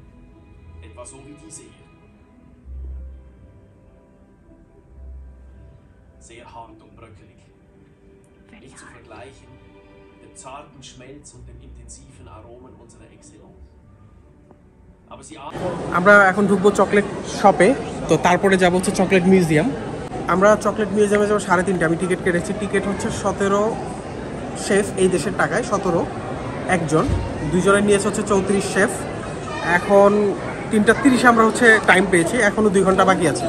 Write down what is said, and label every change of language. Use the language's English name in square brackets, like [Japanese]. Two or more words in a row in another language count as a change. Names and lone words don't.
[German] Etwa so wie diese hier. Sehr hart und bröckelig. Nicht zu vergleichen mit dem zarten Schmelz und den intensiven Aromen unserer Excellence. Aber sie [Bangla] আমরা এখন ঢুকবো চকলেট শপে, তো তারপরে যাবো হচ্ছে চকলেট মিউজিয়াম। আমরা চকলেট মিউজিয়ামে যাবো 3:30। আমি টিকিট কেটেছি। টিকিট হচ্ছে 17 শেফ এই দেশের টাকায়, 17 একজন, দুইজনের নিয়েছে হচ্ছে 34 শেফ। এখন 3:30 আমরা হচ্ছে টাইম পেয়েছি, এখনও 2 ঘন্টা বাকি আছে।